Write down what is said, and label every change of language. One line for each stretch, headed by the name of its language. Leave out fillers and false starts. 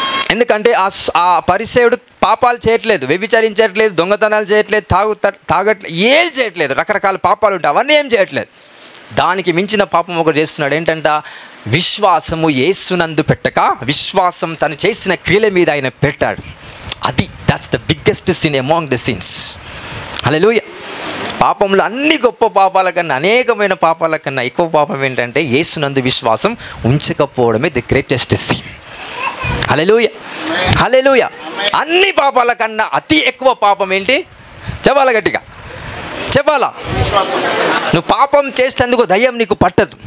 Telugu: ఎందుకంటే ఆ పరిసేయుడు పాపాలు చేయట్లేదు, వ్యభిచరించట్లేదు, దొంగతనాలు చేయట్లేదు, తాగట్లేదు, ఏం చేయట్లేదు, రకరకాల పాపాలు ఉంటాయి, అవన్నీ ఏం చేయట్లేదు. దానికి మించిన పాపం ఒకటి చేస్తున్నాడు. ఏంటంట? విశ్వాసము యేసునందు పెట్టక విశ్వాసం తను చేసిన క్రియల మీద ఆయన పెట్టాడు.
English: that's the biggest sin among the sins.
Telugu: హల్లెలూయా. పాపంలో అన్ని గొప్ప పాపాల కన్నా, అనేకమైన పాపాల కన్నా ఎక్కువ పాపం ఏంటంటే యేసునందు విశ్వాసం ఉంచకపోవడమే
English: The greatest sin.
Telugu: హల్లెలూయా, హల్లెలూయా. అన్ని పాపాల కన్నా అతి ఎక్కువ పాపం ఏంటి? చెప్పాలా, గట్టిగా చెప్పాలా? నువ్వు పాపం చేసేందుకు దయ్యం నీకు పట్టదు.